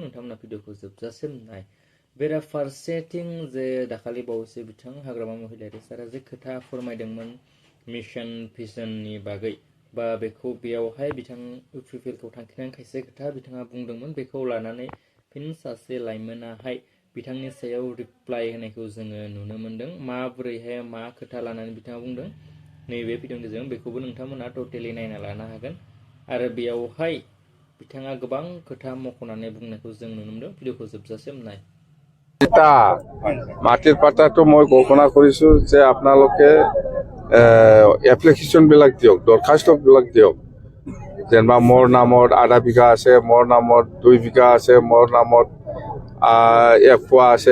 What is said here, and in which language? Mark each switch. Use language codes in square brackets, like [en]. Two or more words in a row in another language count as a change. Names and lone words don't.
[brx] नोंथांमोना भिडिअखौ जोबजासिम नाय। बेराफारसेथिं जे दाखालि बावैसो बिथां हाग्रामा महिलारि सारा जे खोथा फोरमायदोंमोन मिशन भिजननि बागै, बा बेखौ बेयावहाय बिथां इउपिपिएलखौ थांखिनानै खायसे खोथा बिथाङा बुंदोंमोन, बेखौ लानानै फिन सासे लाइमोनाहाय बिथांनि सायाव रिप्लाइ होनायखौ जोङो नुनो मोन्दों। माबोरैहाय मा खोथा लानानै बिथाङा बुंदों नैबे भिडिअनि गेजेरजों बेखौबो नोंथांमोना टटेलि नायना लानो हागोन। आरो बेयावहाय बिथाङा गोबां खोथा मख'नानै बुंनायखौ जों नुनो मोन्दों। भिडिअखौ जोबजासिम नाय। [as] এটা মাটিৰ পাটাটো মই ঘোষণা কৰিছো যে আপোনালোকে এপ্লিকেশ্যনবিলাক দিয়ক, দৰখাস্তবিলাক দিয়ক। যেনিবা মোৰ নামত আধা বিঘা আছে, মোৰ নামত 2 বিঘা আছে, মোৰ নামত 1 পোৱা আছে।